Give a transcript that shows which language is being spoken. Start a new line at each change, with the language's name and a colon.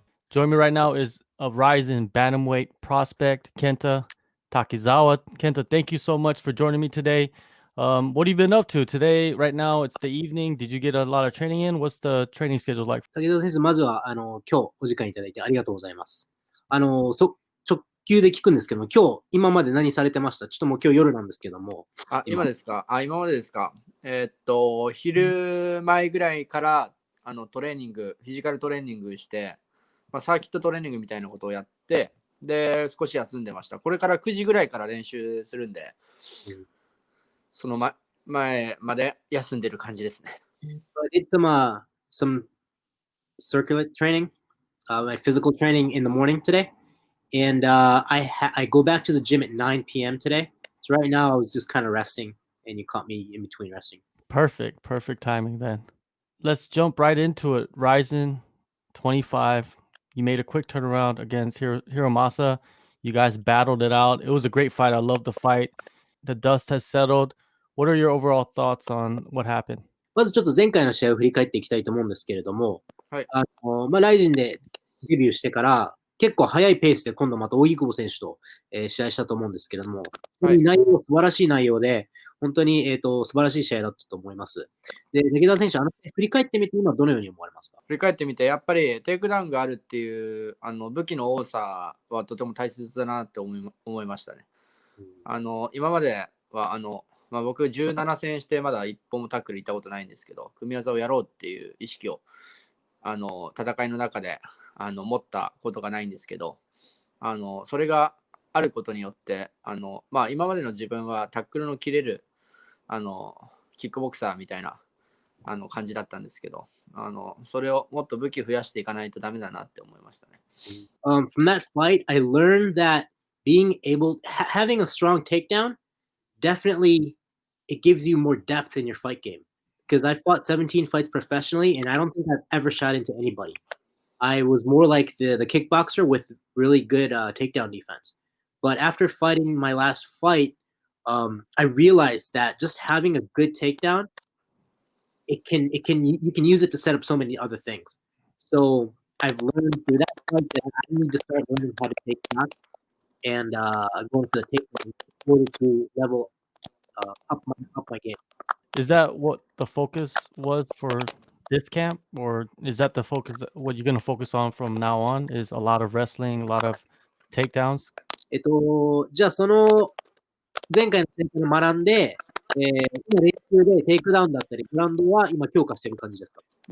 English: Joining me right now is a Rizin Bantamweight prospect, Kenta Takizawa. Kenta, thank you so much for joining me today. What have you been up to today? Right now, it's the evening. Did you get a lot of training in? What's the training schedule like?
Japanese: 滝沢先生、まずは、今日お時間いただいてありがとうございます。直球で聞くんですけども、今まで何されてました？ちょっともう今日夜なんですけども。今ですか？今までですか？昼前ぐらいからトレーニング、フィジカルトレーニングして、サーキットトレーニングみたいなことをやって、で、少し休んでました。これから9時ぐらいから練習するんで、その前まで休んでる感じですね。
English: So I did some circuit training, my physical training in the morning today. And I go back to the gym at 9 p.m. today. So right now I was just kind of resting, and you caught me in between resting. Perfect timing then. Let's jump right into it. Rizin 25. You made a quick turnaround against Hiromasa. You guys battled it out. It was a great fight. I love the fight. The dust has settled. What are your overall thoughts on what happened?
Japanese: まずちょっと前回の試合を振り返っていきたいと思うんですけれども、はい。ライジンでデビューしてから結構早いペースで今度また大井久保選手と、試合したと思うんですけれども、はい、素晴らしい内容で、本当に、素晴らしい試合だったと思います。で、瀧澤選手、振り返ってみて今どのように思われますか？振り返ってみて、やっぱりテイクダウンがあるっていう武器の多さはとても大切だなって思いましたね。今までは僕17戦してまだ一本もタックル行ったことないんですけど、組み技をやろうっていう意識を戦いの中で持ったことがないんですけど、それがあることによって今までの自分はタックルの切れるキックボクサーみたいな感じだったんですけど、それをもっと武器増やしていかないとダメだなって思いましたね。
English: From that fight, I learned that having a strong takedown definitely it gives you more depth in your fight game. Because I fought 17 fights professionally, and I don't think I've ever shot into anybody. I was more like the kickboxer with really good takedown defense. But after fighting my last fight, I realized that just having a good takedown, you can use it to set up so many other things. So I've learned through that fight that I need to start learning how to take shots and going for the takedown in order to level up my game. Is that what the focus was for this camp, or is that the focus? What you're going to focus on from now on is a lot of wrestling, a lot of takedowns?
Japanese: じゃあその前回の先生の学んで、今練習でテイクダウンだったりグラウンドは今強化してる感じですか？